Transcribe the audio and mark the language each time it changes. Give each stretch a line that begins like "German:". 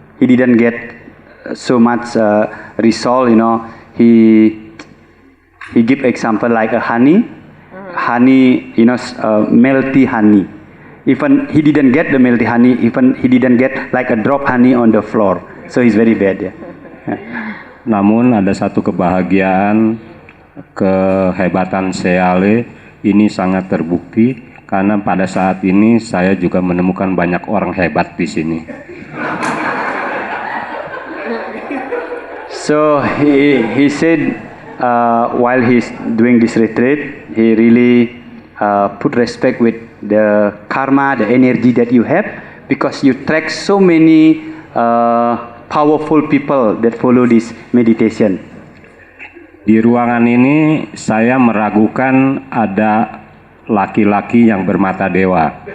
English: He didn't get so much result, He give example like a honey, melty honey. Even he didn't get the melty honey, even he didn't get like a drop honey on the floor. So he's very bad, ya.
Indonesian: Namun ada satu kebahagiaan, kehebatan Seale ini sangat terbukti karena pada saat ini saya juga menemukan banyak orang hebat di sini.
English: So he said while he's doing this retreat, he really put respect with the karma, the energy that you have, because you track so many powerful people that follow this meditation.
Indonesian: Di ruangan ini saya meragukan ada laki-laki yang bermata dewa.